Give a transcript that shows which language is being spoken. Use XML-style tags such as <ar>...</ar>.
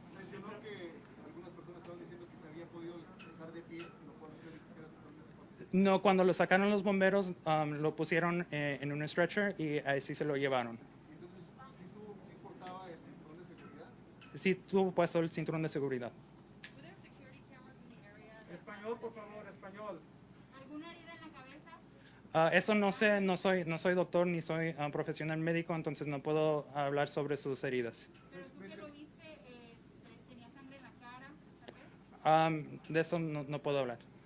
<es>Mencionó que algunas personas estaban diciendo que se había podido estar de pie, lo cual usted era totalmente falso. No, cuando lo sacaron los bomberos, lo pusieron en un stretcher y así se lo llevaron. Entonces, ¿sí portaba el cinturón de seguridad? Sí tuvo puesto el cinturón de seguridad.</es> <en>Were there security cameras in the area?</en> <es>Español, por favor, español. ¿Alguna herida en la cabeza? Eso no sé, no soy doctor ni soy profesional médico, entonces no puedo hablar sobre sus heridas. Pero tú que lo viste, tenía sangre en la cara, ¿sabes? De eso no puedo hablar.</es>